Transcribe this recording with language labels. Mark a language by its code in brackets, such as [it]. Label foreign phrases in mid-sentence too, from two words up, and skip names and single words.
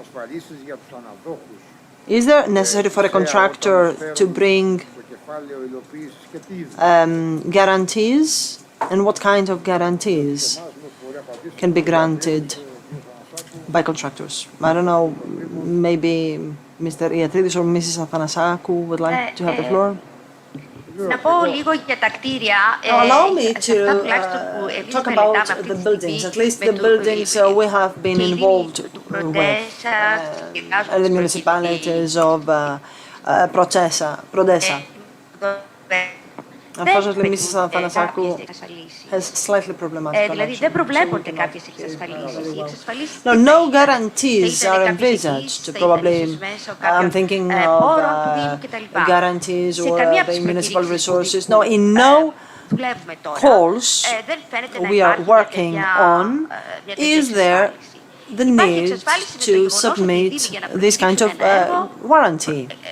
[en] Is there necessary for a contractor to bring guarantees, and what kind of guarantees can be granted by contractors? I don't know, maybe Mr. Iatridis or Mrs. Athanassakou would like to have the floor. [el] Να πω λίγο για τα κτίρια. [en] Allow me [el] Σε αυτά τουλάχιστον που [en] to [el] εμείς [en] talk [el] μελετάμε [en] about [el] αυτή [en] the [el] τη [en] buildings. [el] στιγμή [en] At least [el] με [en] the buildings we have been involved [el] του [en] with, Προντέσα, and the municipalities of Prodesa. Unfortunately, Mrs. Athanassakou has slightly problematic [el] Δηλαδή δεν προβλέπονται κάποιες εξασφαλίσεις. [en] No, no guarantees are envisaged. Probably, I'm thinking of guarantees or the municipal resources. No, in no calls we are working on is there the need to submit this kind of warranty.